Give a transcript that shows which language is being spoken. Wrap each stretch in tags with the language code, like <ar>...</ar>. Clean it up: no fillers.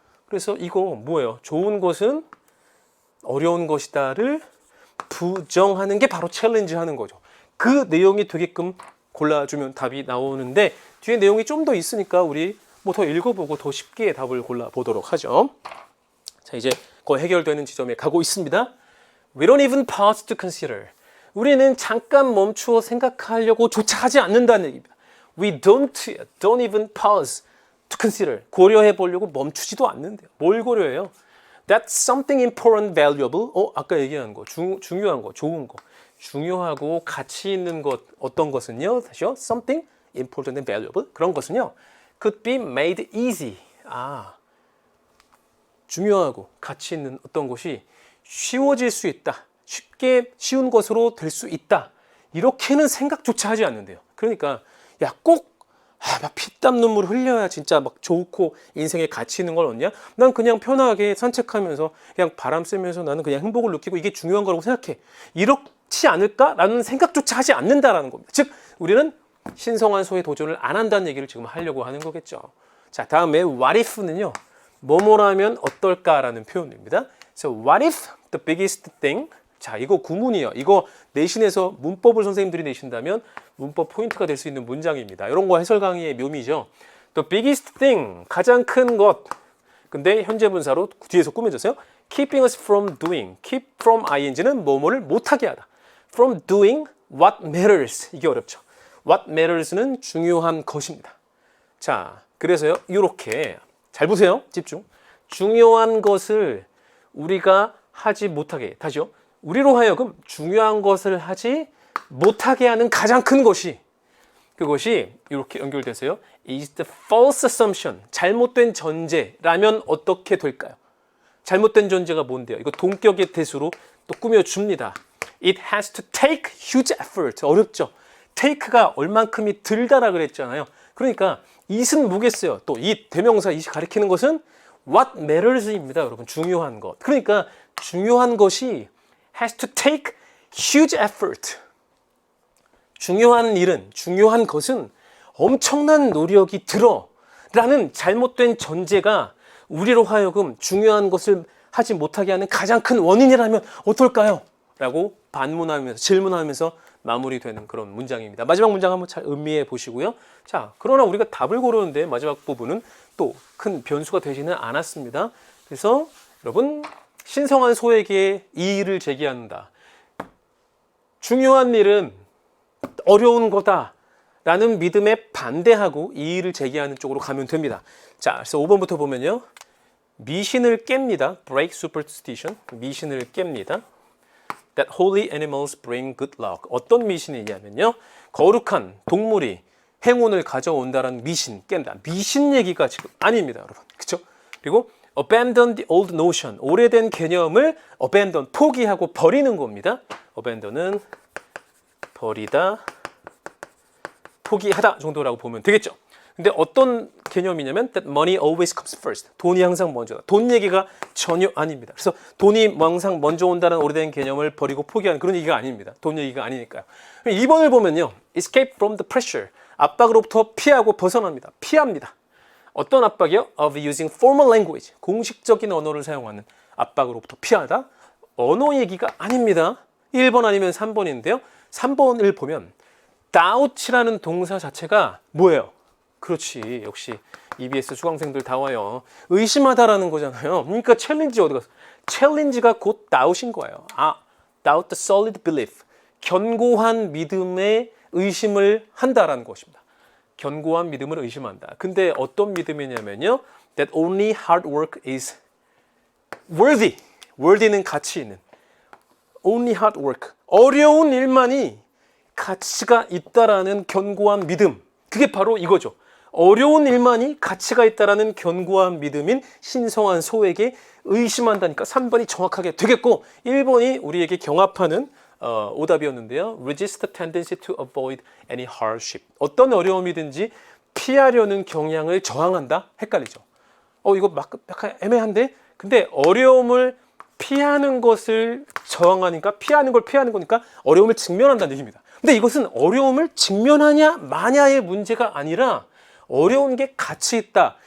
<ko>그래서 이거 뭐예요? 좋은 것은 어려운 것이다를 부정하는 게 바로 챌린지 하는 거죠. 그 내용이 되게끔 골라주면 답이 나오는데 뒤에 내용이 좀 더 있으니까 우리 뭐 더 읽어보고 더 쉽게 답을 골라보도록 하죠. 자, 이제 거의 해결되는 지점에 가고 있습니다.</ko> <en>We don't even pause to consider.</en> <ko>우리는 잠깐 멈추어 생각하려고 조차 하지 않는다는 얘기입니다.</ko> <en>We don't even pause to consider.</en> <ko>고려해 보려고 멈추지도 않는데요. 뭘 고려해요?</ko> <en>That's something important, valuable.</en> <ko>아까 얘기한 거, 중요한 거, 좋은 거. 중요하고 가치 있는 것, 어떤 것은요? 다시요.</ko> <en>Something important and valuable.</en> <ko>그런 것은요.</ko> <en>Could be made easy.</en> <ko>중요하고 가치 있는 어떤 것이 쉬워질 수 있다. 쉽게 쉬운 것으로 될 수 있다. 이렇게는 생각조차 하지 않는데요. 그러니까 야, 꼭 막 피땀 눈물 흘려야 진짜 막 좋고 인생에 가치 있는 걸 얻냐? 난 그냥 편하게 산책하면서 그냥 바람 쐬면서 나는 그냥 행복을 느끼고 이게 중요한 거라고 생각해. 이렇지 않을까라는 생각조차 하지 않는다라는 겁니다. 즉 우리는 신성한 소에 도전을 안 한다는 얘기를 지금 하려고 하는 거겠죠. 자, 다음에 what if는요. 뭐뭐라면 어떨까라는 표현입니다.</ko> <en>So what if the biggest thing?</en> <ko>자, 이거 구문이에요. 이거 내신에서 문법을 선생님들이 내신다면 문법 포인트가 될 수 있는 문장입니다. 이런 거 해설 강의의 묘미죠.</ko> <en>The biggest thing,</en> <ko>가장 큰 것. 근데 현재 분사로 뒤에서 꾸며졌어요.</ko> <en>Keeping us from doing.</en> <ko>Keep from ing는 뭐뭐를 못하게 하다.</ko> <en>From doing what matters.</en> <ko>이게 어렵죠. What matters는 중요한 것입니다. 자, 그래서요. 이렇게 잘 보세요. 집중. 중요한 것을 우리가 하지 못하게. 다시요. 우리로 하여금 중요한 것을 하지 못하게 하는 가장 큰 것이 그것이 이렇게 연결돼서요.</ko> <en>is the false assumption.</en> <ko>잘못된 전제라면 어떻게 될까요? 잘못된 전제가 뭔데요? 이거 동격의 대수로 또 꾸며줍니다.</ko> <en>It has to take huge effort.</en> <ko>어렵죠? take가 얼만큼이 들다라 그랬잖아요. 그러니까 it은 뭐겠어요? 또 it, 대명사 it이 가리키는 것은 what matters입니다. 여러분, 중요한 것. 그러니까 중요한 것이</ko> <en>has to take huge effort.</en> <ko>중요한 일은, 중요한 것은 엄청난 노력이 들어 라는 잘못된 전제가 우리로 하여금 중요한 것을 하지 못하게 하는 가장 큰 원인이라면 어떨까요? 라고 반문하면서, 질문하면서 마무리되는 그런 문장입니다. 마지막 문장 한번 잘 음미해 보시고요. 자, 그러나 우리가 답을 고르는데 마지막 부분은 또 큰 변수가 되지는 않았습니다. 그래서 여러분, 신성한 소에게 이 일을 제기한다. 중요한 일은 어려운 거다 라는 믿음에 반대하고 이 일을 제기하는 쪽으로 가면 됩니다. 자, 그래서 5번부터 보면요. 미신을 깹니다.</ko> <en>break superstition.</en> <ko>미신을 깹니다.</ko> <en>That holy animals bring good luck.</en> <ko>어떤 미신이냐면요. 거룩한 동물이 행운을 가져온다라는 미신 깬다. 미신 얘기가 지금 아닙니다, 여러분. 그렇죠? 그리고</ko> <en>abandon the old notion.</en> <ko>오래된 개념을 abandon, 포기하고 버리는 겁니다. abandon은 버리다, 포기하다 정도라고 보면 되겠죠. 근데 어떤 개념이냐면</ko> <en>that money always comes first.</en> <ko>돈이 항상 먼저다. 돈 얘기가 전혀 아닙니다. 그래서 돈이 항상 먼저 온다는 오래된 개념을 버리고 포기하는 그런 얘기가 아닙니다. 돈 얘기가 아니니까요. 2번을 보면요.</ko> <en>escape from the pressure.</en> <ko>압박으로부터 피하고 벗어납니다. 피합니다. 어떤 압박이요?</ko> <en>of using formal language.</en> <ko>공식적인 언어를 사용하는 압박으로부터 피하다. 언어 얘기가 아닙니다. 1번 아니면 3번인데요. 3번을 보면 doubt이라는 동사 자체가 뭐예요? 그렇지. 역시 EBS 수강생들 다 와요. 의심하다라는 거잖아요. 그러니까 챌린지 어디 갔어? 챌린지가 곧 doubt인 거예요.</ko> <en>doubt the solid belief.</en> <ko>견고한 믿음에 의심을 한다라는 것입니다. 견고한 믿음을 의심한다. 근데 어떤 믿음이냐면요.</ko> <en>That only hard work is worthy.</en> <ko>worthy는 가치 있는.</ko> <en>Only hard work.</en> <ko>어려운 일만이 가치가 있다라는 견고한 믿음. 그게 바로 이거죠. 어려운 일만이 가치가 있다라는 견고한 믿음인 신성한 소에게 의심한다니까 3번이 정확하게 되겠고 1번이 우리에게 경합하는 오답이었는데요.</ko> <en>Resist the tendency to avoid any hardship.</en> <ko>어떤 어려움이든지 피하려는 경향을 저항한다? 헷갈리죠. 이거 막 약간 애매한데? 근데 어려움을 피하는 것을 저항하니까 피하는 걸 피하는 거니까 어려움을 직면한다는 얘기입니다. 근데 이것은 어려움을 직면하냐 마냐의 문제가 아니라 어려운 게 가치 있다.</ko>